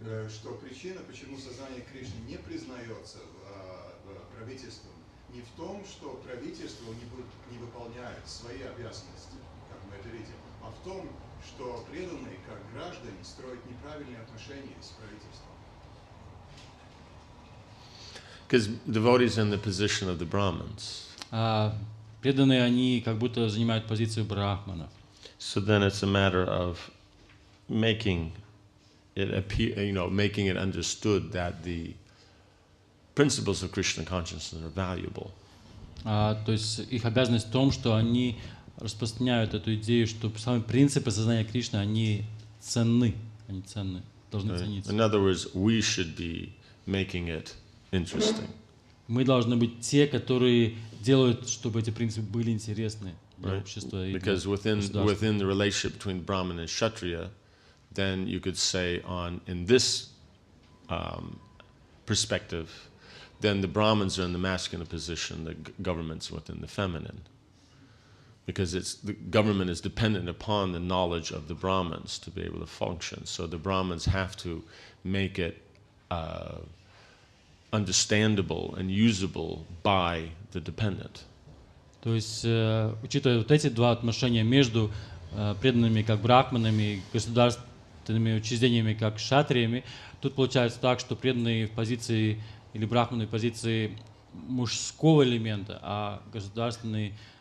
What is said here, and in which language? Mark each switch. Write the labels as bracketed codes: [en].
[ru] Что причина, почему сознание Кришны не признается правительством, не в том, что правительство не выполняет свои обязанности, как мы это видим, а в том, что преданные, как граждане, строят неправильные отношения с правительством. [en] Because devotees are in the position of the Brahmins. [ru] Преданные, они как будто занимают позицию брахманов. [en] So then it's a matter of making it appear, making it understood that the principles of Krishna consciousness are valuable. [ru] То есть их обязанность в том, что они распространяют эту идею, что самые принципы сознания Кришны, они ценны, должны цениться. [en] In other words, we should be making it interesting. [ru] Мы должны быть те, которые делают, чтобы эти принципы были интересны для общества и для [en] Because within [ru] государства. [en] the relationship between Brahman and Kshatriya, then you could say in this perspective, then the Brahmins are in the masculine position, the government's within the feminine. Because the government is dependent upon the knowledge of the Brahmins to be able to function. So the Brahmins have to make it understandable and usable by the dependent. [ru] То есть, учитывая вот эти два отношения между преданными как брахманами и государственными учреждениями как кшатриями, тут получается так, что преданные в позиции или брахманы в позиции мужского элемента, а государственные